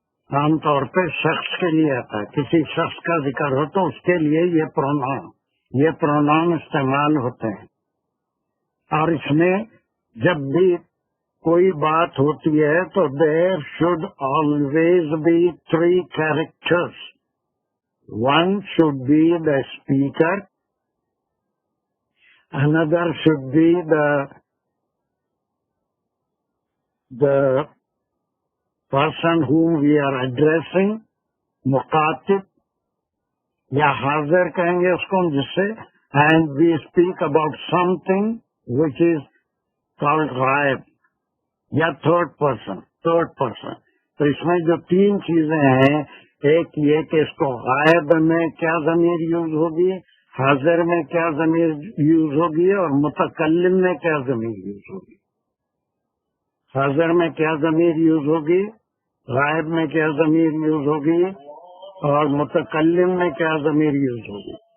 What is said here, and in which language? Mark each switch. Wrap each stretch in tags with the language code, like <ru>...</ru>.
<ur>عام طور پہ شخص کے لیے آتا ہے. کسی شخص کا ذکر ہو تو اس کے لیے یہ پروناؤن استعمال ہوتے ہیں. اور اس میں جب بھی کوئی بات ہوتی ہے تو</ur> <en>There should always be 3 characters. One should be the speaker, another should be the person whom we are addressing,</en> <ur>مخاطب یا حاضر کہیں گے اس کو جس سے.</ur> <en>And we speak about something which is called غائب یا third person.</en> <ur>تو اس میں جو 3 چیزیں ہیں، ایک یہ کہ اس کو غائب میں کیا ضمیر یوز ہوگی، حاضر میں کیا ضمیر یوز ہوگی، اور متکلم میں کیا ضمیر یوز ہوگی. حاضر میں کیا ضمیر یوز ہوگی، غائب میں کیا ضمیر یوز ہوگی، اور متکلم میں کیا ضمیر یوز ہوگی.</ur>